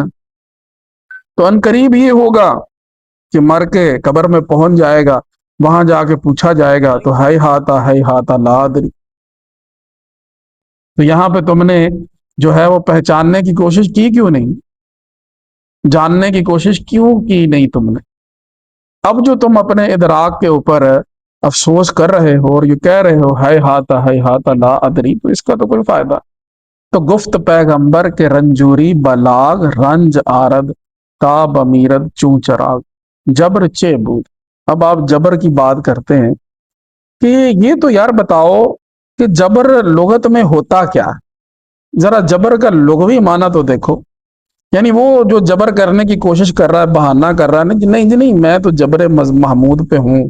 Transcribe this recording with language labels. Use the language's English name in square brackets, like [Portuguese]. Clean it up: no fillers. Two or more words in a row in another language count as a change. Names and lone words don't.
[Urdu] تو ان قریب یہ ہوگا کہ مر کے قبر میں پہنچ جائے گا، وہاں جا کے پوچھا جائے گا تو [Arabic] ہے ہاتا لا ادری، [Urdu] تو یہاں پہ تم نے جو ہے وہ پہچاننے کی کوشش کی کیوں نہیں، جاننے کی کوشش کیوں کی نہیں تم نے؟ اب جو تم اپنے ادراک کے اوپر افسوس کر رہے ہو اور یہ کہہ رہے ہو [Arabic] ہے ہاتا لا ادری، [Urdu] تو اس کا تو کوئی فائدہ۔ [Persian] تو گفت پیغمبر کے رنجوری بلاغ، رنج آرد تاب امیرد چوں چراغ، جبر چے بود۔ [Urdu] اب آپ جبر کی بات کرتے ہیں کہ یہ تو یار بتاؤ کہ جبر لغت میں ہوتا کیا ہے، ذرا جبر کا لغوی معنی تو دیکھو۔ یعنی وہ جو جبر کرنے کی کوشش کر رہا ہے، بہانہ کر رہا ہے، نہیں جی نہیں میں تو جبر محمود پہ ہوں۔